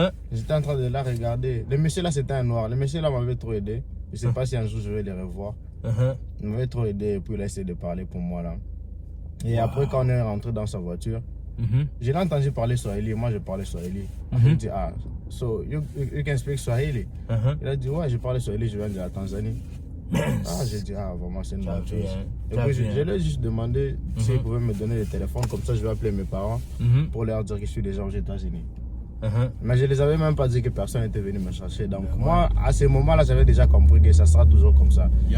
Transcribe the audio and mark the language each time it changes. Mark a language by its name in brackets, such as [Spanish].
[French] J'étais en train de la regarder. Le monsieur là c'était un noir. Le monsieur là m'avait trop aidé. Je sais pas si un jour je vais les revoir. Il m'avait trop aidé et puis il a essayé de parler pour moi là. Et après quand on est rentré dans sa voiture, j'ai entendu parler Swahili. Moi je parlais Swahili. Il me dit [English] so you can speak Swahili. [French] Il a dit, ouais, je parle Swahili, je viens de la Tanzanie. J'ai dit, vraiment, c'est une bonne chose. Et puis, je lui ai juste demandé s'il pouvait me donner le téléphone, comme ça, je vais appeler mes parents pour leur dire que je suis déjà aux États-Unis. Mais je ne les avais même pas dit que personne n'était venu me chercher. Donc, moi, à ce moment-là, j'avais déjà compris que ça sera toujours comme ça.